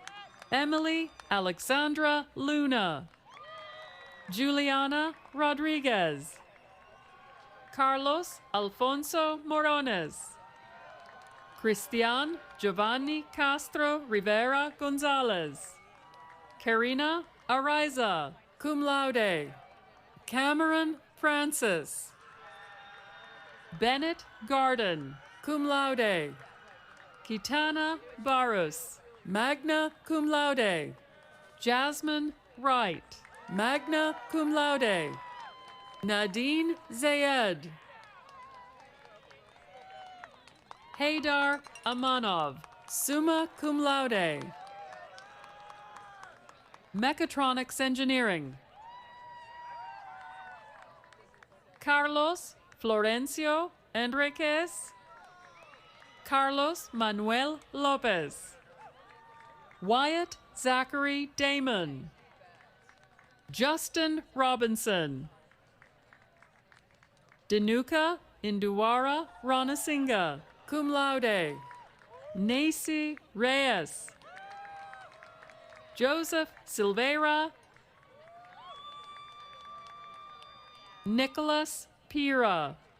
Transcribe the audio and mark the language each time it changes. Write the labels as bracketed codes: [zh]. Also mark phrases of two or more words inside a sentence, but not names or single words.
[en] Emily Alexandra Luna. Juliana Rodriguez. Carlos Alfonso Morones. Cristian Giovanni Castro Rivera Gonzalez. Karina Ariza, [la] cum laude. [en] Cameron Francis. Bennett Garden, [la] cum laude. [en] Kitana Barros, [la] magna cum laude. [en] Jasmine Wright, [la] magna cum laude. [en] Nadine Zayed. Haydar Amanov, [la] summa cum laude. [en] Mechatronics Engineering. Carlos Florencio Enriquez. Carlos Manuel Lopez. Wyatt Zachary Damon. Justin Robinson. Danuka Induwara Ranasinga, [la] cum laude. [en] Nacy Reyes. Joseph Silveira. Nicholas Pira.